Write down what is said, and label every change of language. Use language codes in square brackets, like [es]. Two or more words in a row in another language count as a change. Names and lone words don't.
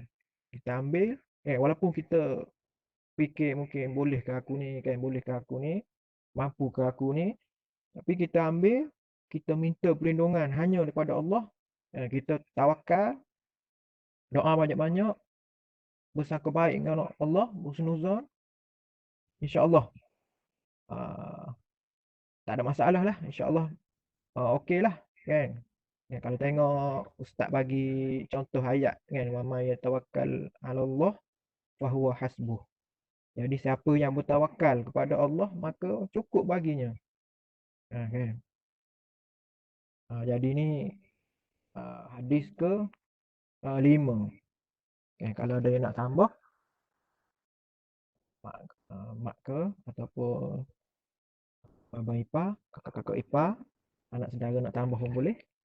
[ms] Kita ambil, walaupun kita fikir mungkin bolehkah aku ni, mampukah aku ni, tapi kita ambil, kita minta perlindungan hanya daripada Allah, kita tawakal, doa banyak-banyak, bersangka baik dengan Allah, husnuzan, insya-Allah tak ada masalah lah, insya-Allah okeylah kan. Ya, kalau tengok ustaz bagi contoh ayat kan, [ar] ومن يتوكل على الله فهو حسبه. [ms] Jadi siapa yang bertawakal kepada Allah maka cukup baginya. Kan. Jadi ni hadis ke 5. Kan, kalau ada yang nak tambah mak, mak ke ataupun abang ipar, kakak-kakak ipar, anak saudara nak tambah pun boleh.